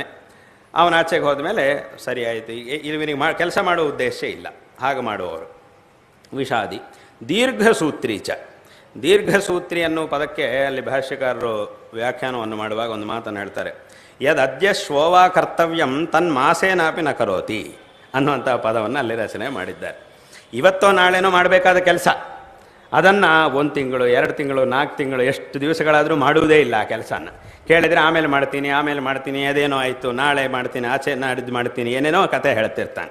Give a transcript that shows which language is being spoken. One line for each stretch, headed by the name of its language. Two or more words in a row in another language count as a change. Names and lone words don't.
Kannada: ಅವನ ಆಚೆಗೆ ಹೋದ್ಮೇಲೆ ಸರಿ ಆಯಿತು, ಇವನಿಗೆ ಕೆಲಸ ಮಾಡೋ ಉದ್ದೇಶ ಇಲ್ಲ, ಹಾಗೆ ಮಾಡುವವರು. ವಿಷಾದಿ. ದೀರ್ಘಸೂತ್ರಿ ಅನ್ನುವ ಪದಕ್ಕೆ ಅಲ್ಲಿ ಭಾಷ್ಯಕಾರರು ವ್ಯಾಖ್ಯಾನವನ್ನು ಮಾಡುವಾಗ ಒಂದು ಮಾತನ್ನು ಹೇಳ್ತಾರೆ.
Sanskrit: ಯದದ್ಯ ಶ್ವೋವಾ ಕರ್ತವ್ಯಂ ತನ್ಮಾಸೇನಾಪಿ ನ ಕರೋತಿ
Kannada: ಅನ್ನುವಂಥ ಪದವನ್ನು ಅಲ್ಲಿ ರಚನೆ ಮಾಡಿದ್ದಾರೆ. ಇವತ್ತೋ ನಾಳೆನೋ ಮಾಡಬೇಕಾದ ಕೆಲಸ, ಅದನ್ನು 1 ತಿಂಗಳು 2 ತಿಂಗಳು 4 ತಿಂಗಳು ಎಷ್ಟು ದಿವಸಗಳಾದರೂ ಮಾಡುವುದೇ ಇಲ್ಲ. ಆ ಕೆಲಸನ ಕೇಳಿದರೆ ಆಮೇಲೆ ಮಾಡ್ತೀನಿ ಅದೇನೋ ಆಯಿತು, ನಾಳೆ ಮಾಡ್ತೀನಿ, ಆಚೆ ನಾಡಿದ್ದು ಮಾಡ್ತೀನಿ, ಏನೇನೋ ಕತೆ ಹೇಳ್ತಿರ್ತಾನೆ.